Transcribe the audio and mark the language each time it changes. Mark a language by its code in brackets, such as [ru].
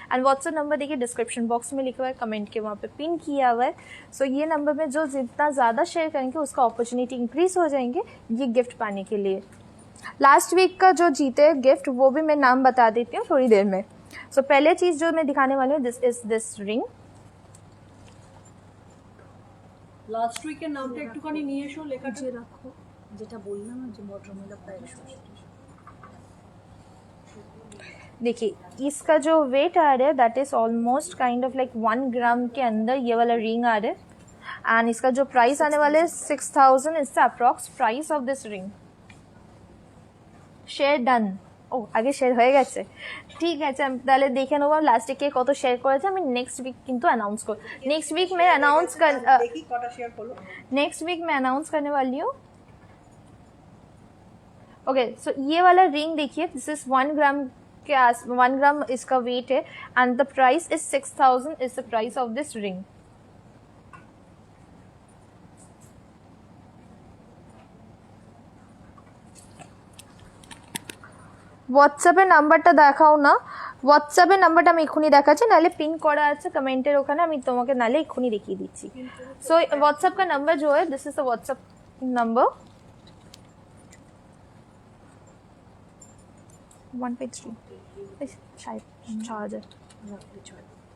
[hi] And WhatsApp number देखिए description box में लिखा हुआ है, कमेंट के वहाँ पे पिन किया हुआ है। सो ये नंबर में जो जितना ज़्यादा शेयर करेंगे उसका अपॉर्चुनिटी इंक्रीज हो जाएंगे ये गिफ्ट पाने के लिए। लास्ट वीक का जो जीते गिफ्ट वो भी मैं नाम बता देती हूँ थोड़ी देर में। सो पहले चीज़ जो मैं दिखाने वाली हूँ [en] This is this ring. [bn] Last উইকের নামটা একটুখানি নিয়ে এসো, লেখাটা রাখো যেটা বললাম যে ভদ্রমহিলা প্রায়। [hi] देखिए इसका जो वेट आ रहा है [en] that is almost kind of like [hi] 1 ग्राम के अंदर ये वाला रिंग आ रहा है। [en] and [hi] इसका जो प्राइस आने वाला है [en] 6,000 is the approx price of this ring. Share done. [bn] ও আগে শেয়ার হয়ে গেছে, ঠিক আছে আমি তাহলে দেখে নেবো লাস্টে কে কত শেয়ার করেছে। [hi] আমি नेक्स्ट वीक কিন্তু अनाउंस कर नेक्स्ट वीक में अनाउंस कर [bn] দেখি কটা শেয়ার করলো। [hi] नेक्स्ट वीक में अनाउंस करने वाली हूँ। ओके सो ये वाला रिंग देखिए, दिस इज 1 ग्राम के आस 1 ग्राम इसका वेट है [en] And the price is 6000 is the price of this ring. [bn] হোয়াটসঅ্যাপের নাম্বারটা দেখাও না, হোয়াটসঅ্যাপের নাম্বারটা আমি এক্ষুনি দেখাচ্ছি, নাহলে পিন করা আছে কমেন্টের ওখানে, আমি তোমাকে নাহলে এক্ষুনি দেখিয়ে দিচ্ছি। [hi] सो व्हाट्सएप का नंबर जो है [en] this is the WhatsApp number [hi] 1.3 शायद 4000।